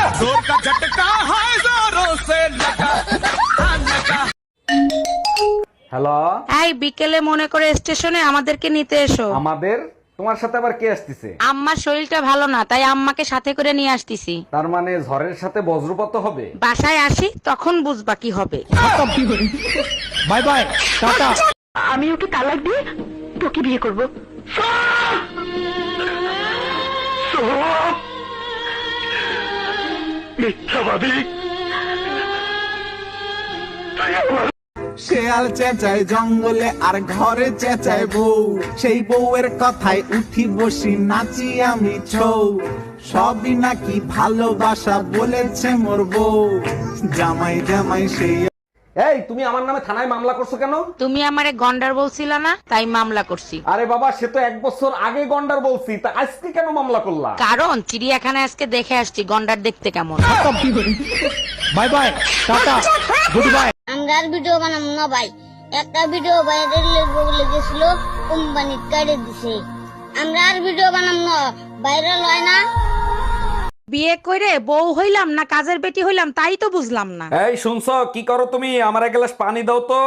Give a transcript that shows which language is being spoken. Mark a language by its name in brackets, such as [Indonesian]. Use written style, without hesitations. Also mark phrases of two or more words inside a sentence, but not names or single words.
[Bangla] হ্যালো, এই বিকেলে মনে করে স্টেশনে আমাদেরকে নিতে এসো। আমাদের? তোমার সাথে আবার কে আসতেছে? আম্মার শরীরটা ভালো না, তাই আম্মাকে সাথে করে নিয়ে আসতেছি। তার মানে ঝড়ের সাথে বজ্রপাত হবে? বাসায় আসি তখন বুঝবা কি হবে। [English] bye bye tata. [Bangla] আমি ওকে তালাক দিয়ে তোকে বিয়ে করব। মিথ্যাবাদী। শেয়াল চেঁচায় জঙ্গলে আর ঘরে চেঁচায় বউ, সেই বউয়ের কথায় উঠি বসি নাচি আমি ছৌ, সবই নাকি ভালোবাসা বলেছে মোর বউ, জামাই জামাই সেই। এই তুমি আমার নামে থানায় মামলা করছো কেন? তুমি আমারে গন্ডার বলছিলা না, তাই মামলা করছি। আরে বাবা, সে তো 1 বছর আগে গন্ডার বলছি, তা আজকে কেন মামলা করলা? কারণ চিড়িয়াখানায় আজকে দেখে আসছি গন্ডার দেখতে কেমন। [English] bye bye tata good bye. [Bangla] আমরা আর ভিডিও বানাবো না ভাই, একটা ভিডিও ভাইরাল লেগেছিল, কোম্পানি কেটে দিছে। আমরা আর ভিডিও বানাবো না, ভাইরাল হয় না। বিয়ে করে বউ হইলাম না কাজের বেটি হইলাম তাই তো বুঝলাম না। এই শুনছো, কি করো তুমি? আমার 1 গ্লাস পানি দাও তো।